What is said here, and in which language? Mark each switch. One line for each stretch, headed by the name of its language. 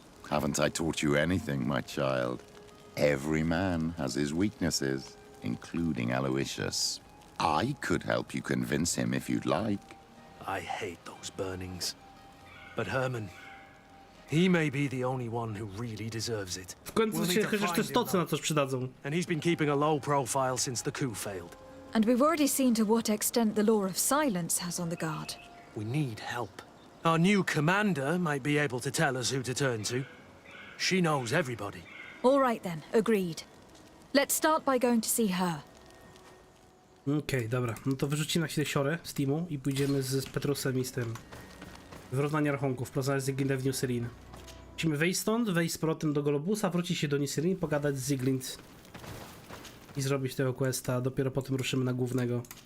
English: Haven't I taught you anything, my child? Every man has his weaknesses, including Aloysius. I could help you convince him if you'd like. I hate those burnings. But Herman, he may be the only one who really deserves it.
Polish: W końcu się chociaż te stoce na coś przydadzą.
English: And he's been keeping a low profile since the coup failed. And we've already seen to what extent the law of silence has on the Guard. We need help. Our new commander might be able to tell us who to turn to. She knows everybody. All right then, agreed. Let's start by going to see her.
Polish: Okej, dobra. No to wyrzucimy na chwilę siorę z teamu i pójdziemy z Petrusem i z tym. Wyrównanie rachunków, porozmawiać z Zieglind w New Serene. Musimy wyjść stąd, wejść z powrotem do Golobusa, wrócić się do New Serene, pogadać z Zieglind i zrobić tego questa, a dopiero potem ruszymy na głównego.